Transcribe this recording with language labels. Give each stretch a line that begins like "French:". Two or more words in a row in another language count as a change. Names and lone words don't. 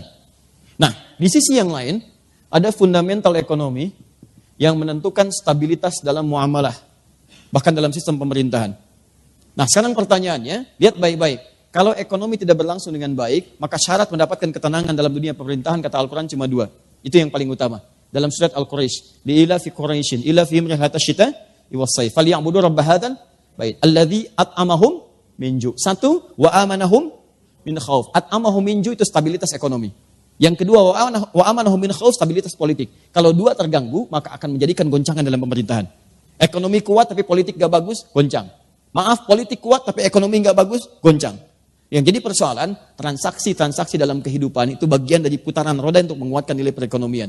Indonesian: Nah, di sisi yang lain, ada fundamental ekonomi yang menentukan stabilitas dalam muamalah. Bahkan dalam sistem pemerintahan. Nah, sekarang pertanyaannya, lihat baik-baik. Kalau ekonomi tidak berlangsung dengan baik, maka syarat mendapatkan ketenangan dalam dunia pemerintahan, kata Al-Quran cuma 2. Itu yang paling utama. Dalam surat Al-Quraisy,
Arabic: لإيلاف قريش إيلافهم رحلة الشتاء والصيف فليعبدوا رب هذا البيت الذي أطعمهم من جوع'. 1, وآمنهم من خوف أطعمهم من جوع'
Indonesian: itu stabilitas ekonomi. Yang kedua,
Arabic: وآمنهم من خوف,
Indonesian: stabilitas politik. Kalau dua terganggu, maka akan menjadikan goncangan dalam pemerintahan. Ekonomi kuat tapi politik gak bagus, goncang. Maaf, politik kuat tapi ekonomi gak bagus, goncang. Yang jadi persoalan, transaksi-transaksi dalam kehidupan itu bagian dari putaran roda untuk menguatkan nilai perekonomian.